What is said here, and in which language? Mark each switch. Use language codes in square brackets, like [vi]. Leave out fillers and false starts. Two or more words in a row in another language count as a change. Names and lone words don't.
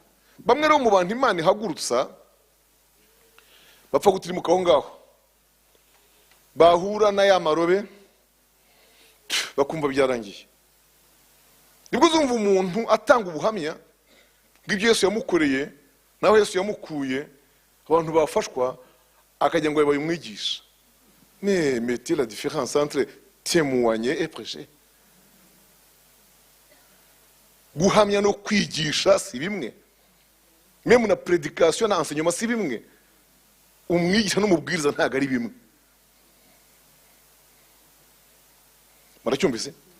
[rw] Bamwe rero mu bantu Imana ihagurutsa bapfa gutirimuka aho ngaho, bahura na ya marobe bakumva byarangiye. Nibwo uzumva umuntu atanga ubuhamya bw'ibyo Yesu yamukoreye, naho Yesu yamukuye, abantu bafashwa, akajya ngo yabaye umwigisha. [fr] Mais mettez la différence entre témoigner et prêcher. [rw] Guhamya no kwigisha si bimwe. Même na prédication na enseignement si bimwe. Umwigisha n'umubwiriza ntago ari bimwe. Muracyumvise?